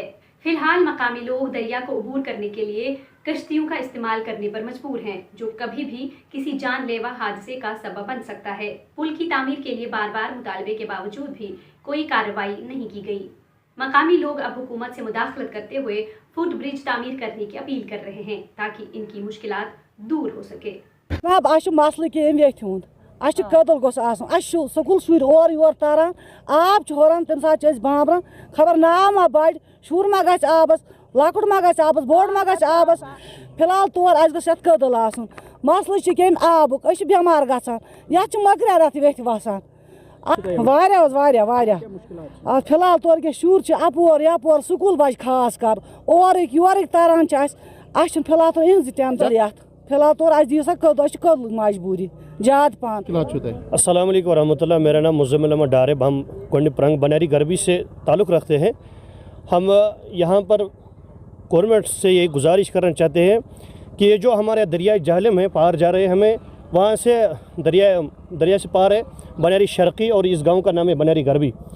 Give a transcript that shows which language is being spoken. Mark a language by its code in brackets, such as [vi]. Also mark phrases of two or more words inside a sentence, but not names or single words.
[ur] فی الحال مقامی لوگ دریا کو عبور کرنے کے لیے کشتیوں کا استعمال کرنے پر مجبور ہیں، جو کبھی بھی کسی جان لیوا حادثے کا سبب بن سکتا ہے. پل کی تعمیر کے لیے بار بار مطالبے کے باوجود بھی کوئی کارروائی نہیں کی گئی. مقامی لوگ اب حکومت سے مداخلت کرتے ہوئے فٹ برج تعمیر کرنے کی اپیل کر رہے ہیں تاکہ ان کی مشکلات دور ہو سکے. [ks] مسلہ کم یہ اچھا قدل گوس آسن اچھا سکول شُرۍ اور یور تران آب چھُ ہُران تمہِ ساتہٕ چھِ أسۍ بامبران خبر ناو ما بڑِ شُر ما گژھِ آبس لۄکُٹ ما گژھِ آبس بوٚڑ ما گژھِ آبس فی الحال طور اَسہِ گٔژھ یتھ قدل آسُن مسلہٕ چھُ کمہِ آبُک أسۍ چھِ بٮ۪مار گژھان یتھ چھِ مٔکریٛار ویٚتھِ وسان واریاہ حظ واریاہ فی الحال طور کہِ شُرۍ چھِ اپور یپور سکوٗل بچہِ خاص کر اورٕکۍ یورٕکۍ تران چھِ اَسہِ چھُنہٕ فی الحال یِہنٛزِ ٹینشن یتھ فی الحال طور اَسہِ دِیِو سا قدل اَسہِ چھِ قدلٕچ مجبوٗری زیادٕ پہن. [ur] السلام علیکم ورحمۃ اللہ. میرا نام مزمل احمد ڈار ہے. ہم کنڈ پرنگ بنیاری گربی سے تعلق رکھتے ہیں. ہم یہاں پر گورنمنٹ سے یہ گزارش کرنا چاہتے ہیں کہ یہ جو ہمارے دریائے جہلم ہے پار جا رہے ہیں ہمیں وہاں سے دریا سے پار ہے بنیاری شرقی اور اس گاؤں کا نام ہے بنیاری گربی.